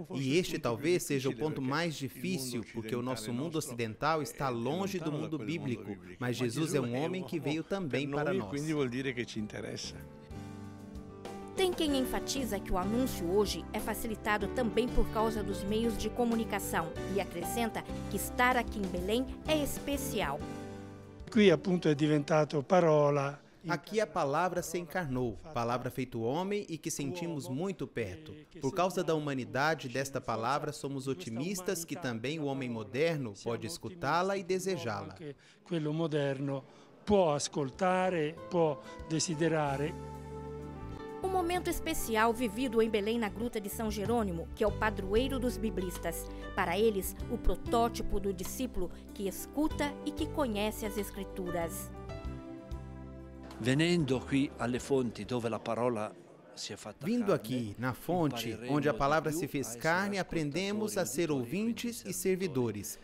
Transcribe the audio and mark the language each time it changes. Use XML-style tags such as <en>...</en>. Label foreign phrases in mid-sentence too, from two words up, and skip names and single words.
<pt>E este talvez seja o ponto mais difícil, porque o nosso mundo ocidental está longe do mundo bíblico, mas Jesus é um homem que veio também para nós. Tem quem enfatiza que o anúncio hoje é facilitado também por causa dos meios de comunicação e acrescenta que estar aqui em Belém é especial.</pt> <it>Qui appunto è diventato parola.</it> <pt>Aqui a palavra se encarnou, palavra feito homem e que sentimos muito perto. Por causa da humanidade desta palavra, somos otimistas que também o homem moderno pode escutá-la e desejá-la.</pt> <it>Quello moderno può ascoltare, può desiderare.</it> <pt>Um momento especial vivido em Belém na Gruta de São Jerônimo, que é o padroeiro dos biblistas. Para eles, o protótipo do discípulo que escuta e que conhece as Escrituras. Vindo aqui, na fonte, onde a palavra se fez carne, aprendemos a ser ouvintes e servidores.</pt>